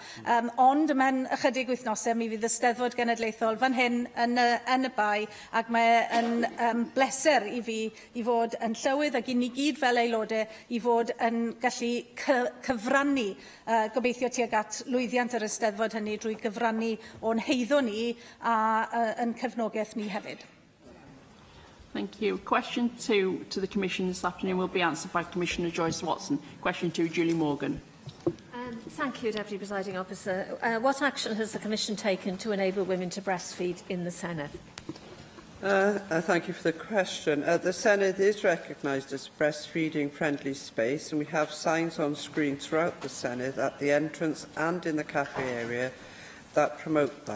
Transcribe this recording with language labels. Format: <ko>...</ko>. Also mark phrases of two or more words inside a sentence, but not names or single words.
<cy>Ond mewn ychydig wythnosau mi fydd y Steddfod Genedlaethol fan hyn yn y bai, ac mae yn bleser I fi I fod yn llywydd ac I ni gyd fel aelodau I fod yn gallu cyfrannu gobeithio tuag at lwyddiant yr Eisteddfod hynny drwy gyfrannu o'n heiddo ni a yn cefnogaeth ni hefyd.</cy> <en>Thank you. Question 2 to the Commission this afternoon will be answered by Commissioner Joyce Watson. Question 2, Julie Morgan. Thank you, Deputy Presiding Officer. What action has the Commission taken to enable women to breastfeed in the Senedd? Thank you for the question. The Senedd is recognised as a breastfeeding-friendly space, and we have signs on screen throughout the Senedd at the entrance and in the cafe area that promote that.</en>